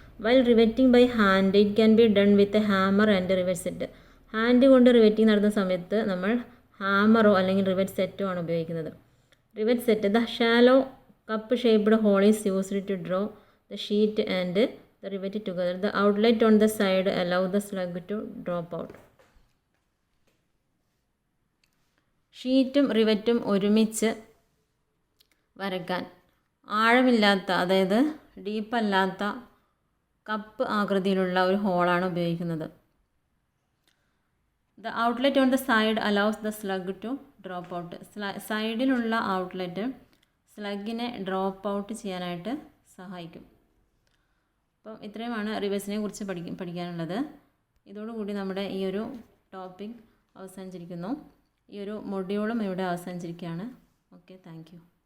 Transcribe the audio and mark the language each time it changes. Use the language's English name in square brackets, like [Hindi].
[English] While riveting by hand it can be done with a hammer and rivet set. [Malayalam] Hand കൊണ്ട് riveting നടത്തുന്ന സമയത്ത് നമ്മൾ ഹാമറോ അല്ലെങ്കിൽ rivet സെറ്റോ ആണ് ഉപയോഗിക്കുന്നത്. Rivet set. [English] The shallow cup shaped hole is used to draw the sheet and the rivet together. The outlet on the side allow the slug to drop out. [Malayalam] ഷീറ്റും റിവറ്റും ഒരുമിച്ച് വരയ്ക്കാൻ ആഴമില്ലാത്ത, അതായത് ഡീപ്പല്ലാത്ത കപ്പ് ആകൃതിയിലുള്ള ഒരു ഹോളാണ് ഉപയോഗിക്കുന്നത്. [English] The outlet on the side allows the slug to drop out. [Malayalam] സൈഡിലുള്ള outlet സ്ലഗിനെ drop out ചെയ്യാനായിട്ട് സഹായിക്കും. അപ്പം ഇത്രയുമാണ് റിവറ്റ്സിനെ കുറിച്ച് പഠിക്കാനുള്ളത്. ഇതോടുകൂടി നമ്മുടെ ഈ ഒരു ടോപ്പിക് അവസാനിച്ചിരിക്കുന്നു. ഈ ഒരു മൊഡ്യൂളും ഇവിടെ അവസാനിച്ചിരിക്കുകയാണ്. [English] Okay, thank you.